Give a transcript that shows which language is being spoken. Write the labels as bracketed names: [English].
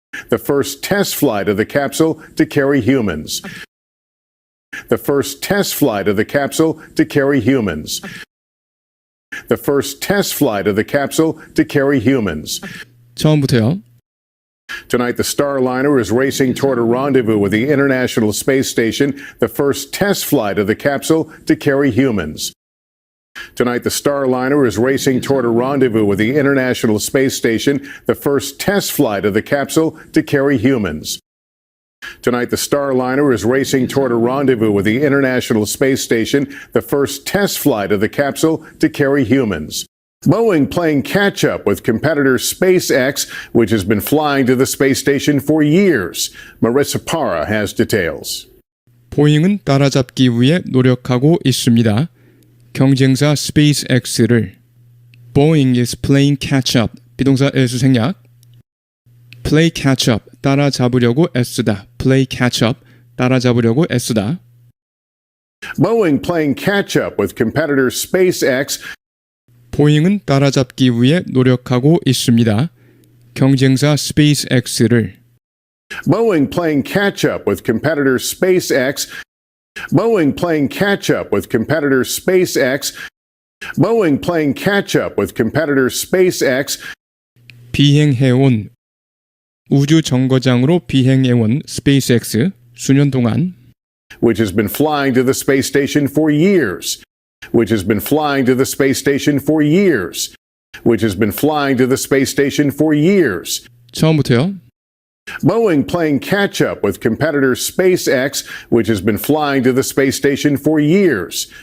[English] The first test flight of the capsule to carry humans. The first test flight of the capsule to carry humans. The first test flight of the capsule to carry humans. [Korean] 처음부터요. [English] Tonight, the Starliner is racing toward a rendezvous with the International Space Station, the first test flight of the capsule to carry humans. Tonight, the Starliner is racing toward a rendezvous with the International Space Station, the first test flight of the capsule to carry humans. Tonight, the Starliner is racing toward a rendezvous with the International Space Station, the first test flight of the capsule to carry humans. Boeing playing catch-up with competitor SpaceX, which has been flying to the space station for years. Marissa Parra has details. [Korean] 보잉은 따라잡기 위해 노력하고 있습니다. 경쟁사 SpaceX를 [English] Boeing is playing catch-up, [Korean] 비동사 S 생략. [English] Play catch-up, [Korean] 따라잡으려고 애쓰다. Play catch-up, 따라잡으려고 애쓰다. [English] Boeing playing catch-up with competitor SpaceX, [Korean] 보잉은 따라잡기 위해 노력하고 있습니다. 경쟁사 SpaceX를 [English] Boeing playing catch-up with competitor SpaceX, Boeing playing catch-up with competitor SpaceX, Boeing playing catch-up with competitor SpaceX, [Korean] 비행해온 우주 정거장으로 비행해온 SpaceX 수년 동안 [English] which has been flying to the space station for years, which has been flying to the space station for years, which has been flying to the space station for years. [Korean] 처음부터요. [English] Boeing playing catch-up with competitor SpaceX, which has been flying to the space station for years.